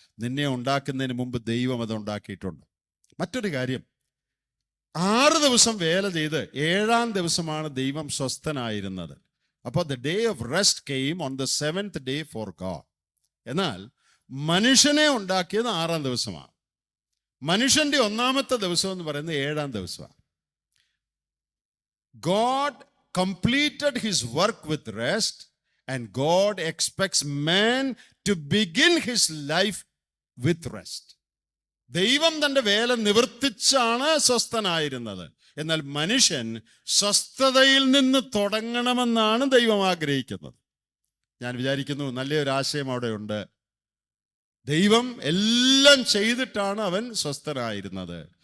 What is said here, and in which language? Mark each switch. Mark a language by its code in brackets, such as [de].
[ml] നിന്നെ ഉണ്ടാക്കുന്നതിന് മുമ്പ് ദൈവം അത് ഉണ്ടാക്കിയിട്ടുണ്ട്. മറ്റൊരു കാര്യം, 6 ദിവസം വേല ചെയ്ത് 7-ാം ദിവസമാണ് ദൈവം സ്വസ്ഥനായിരുന്നത്. [en] അപ്പോൾ the day of rest came on the 7th day for God. [ml] എന്നാൽ മനുഷ്യനെ ഉണ്ടാക്കിയത് 6-ാം ദിവസമാണ്. മനുഷ്യന്റെ 1-ാമത്തെ ദിവസം എന്ന് പറയുന്നത് 7-ാം ദിവസമാണ്. [en] God completed his work with rest, and God expects man to begin his life with rest. [ml] ദൈവം തന്റെ വേല നിവർത്തിച്ചാണ് സ്വസ്ഥനായിരുന്നത്. എന്നാൽ മനുഷ്യൻ സ്വസ്ഥതയിൽ നിന്ന് തുടങ്ങണമെന്നാണ് ദൈവം ആഗ്രഹിക്കുന്നത്. ഞാൻ വിചാരിക്കുന്നു നല്ലൊരു ആശയം അവിടെ ഉണ്ട്. ദൈവം എല്ലാം ചെയ്തിട്ടാണ് അവൻ സ്വസ്ഥനായിരുന്നത്.